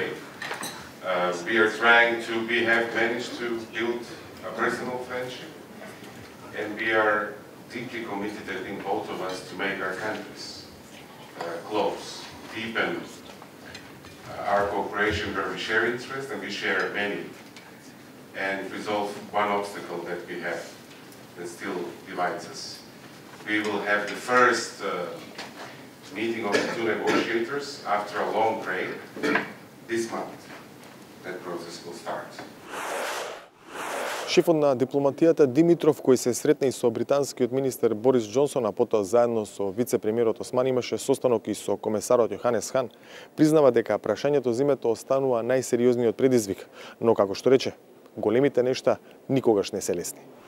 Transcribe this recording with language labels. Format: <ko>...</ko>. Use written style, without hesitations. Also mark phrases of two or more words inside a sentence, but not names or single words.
<en>We are trying to, we have managed to build a personal friendship, and we are deeply committed, I think, both of us, to make our countries close, deepen our cooperation where we share interests, and we share many, and resolve one obstacle that we have that still divides us. We will have the first meeting of the two negotiators after a long break this month. That process will start.</en> <mk>Шефот на дипломатијата Димитров, кој се сретна и со британскиот министер Борис Џонсон, а потоа заедно со вице-премиерот Османи имаше состанок и со комесарот Јоханес Хан, признава дека прашањето за името останува најсериозниот предизвик, но како што рече, големите нешта никогаш не се лесни.</mk>